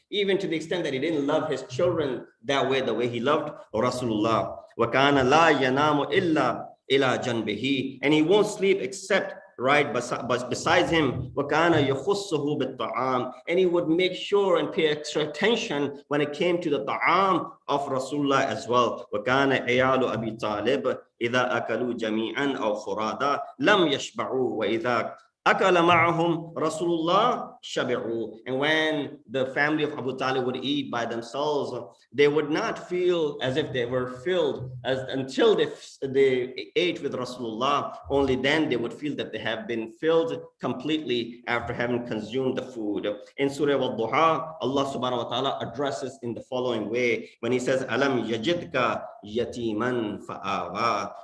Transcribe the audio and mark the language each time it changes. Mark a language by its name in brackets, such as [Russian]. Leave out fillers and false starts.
[English] Even to the extent that he didn't love his children that way, the way he loved Rasulullah. [Arabic] وَكَانَ لَا يَنَامُ إِلَّا إِلَى جَنْبِهِ. [English] And he won't sleep except right besides him. [Arabic] وَكَانَ يَخُصُّهُ بِالطَّعَامِ. [English] And he would make sure and pay extra attention when it came to the ta'am of Rasulullah as well. [Arabic] وَكَانَ عِيَالُ أَبِي طَالِبٍ إِذَا أَكَلُوا جَمِيعًا أَوْ فُرَادًا لَمْ يَشْبَعُوا وَإِذَا أَكَلَ مَعَهُمْ Rasulullah شَبِعُوا. [English] And when the family of Abu Talib would eat by themselves, they would not feel as if they were filled until they ate with Rasulullah. Only then they would feel that they have been filled completely after having consumed the food. In Surah Al-Duha, Allah subhanahu wa ta'ala addresses in the following way when he says, [Arabic] Alam yajidka yatiman fa'awa.